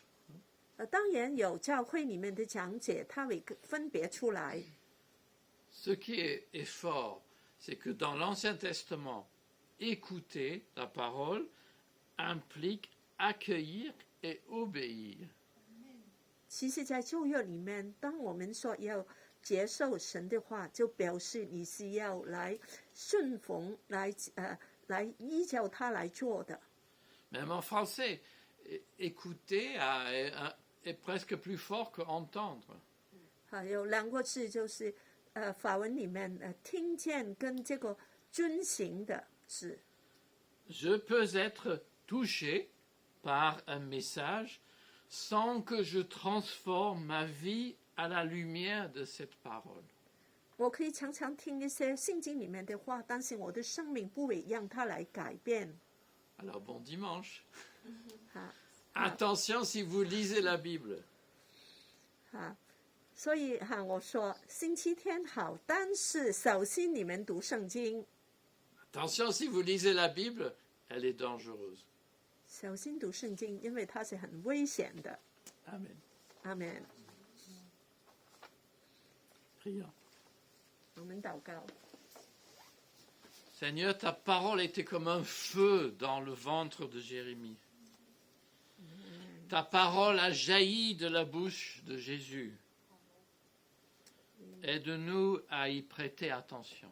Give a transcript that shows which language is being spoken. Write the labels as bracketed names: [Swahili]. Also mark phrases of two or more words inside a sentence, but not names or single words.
[Chinese] 当然有教会里面的讲解，他会分别出来。 [French] Ce qui est fort, c'est que dans l'Ancien Testament, écouter la parole implique accueillir et obéir. [Chinese] 其实，在旧约里面，当我们说要接受神的话，就表示你是要来顺服、来依照他来做的。 [French] Même en français, écouter est presque plus fort que entendre. [Chinese] 有两个字就是法文里面听见跟这个遵行的字。 [French] Je peux être touché par un message sans que je transforme ma vie à la lumière de cette parole. [Chinese] 我可以常常听一些圣经里面的话，但是我的生命不会让它来改变。 [French] Alors bon dimanche. 哈 Attention si vous lisez la Bible. [Chinese] 所以我说星期天好，但是首先你们读圣经。 [French] Attention si vous lisez la Bible, elle est dangereuse. [Chinese] 首先读圣经，因为它是很危险的。 [French] Amen. [Chinese] 阿门。 [French] Prions. [Chinese] 我们祷告。 [French] Seigneur, ta parole était comme un feu dans le ventre de Jérémie. Ta parole a jailli de la bouche de Jésus. Aide-nous à y prêter attention.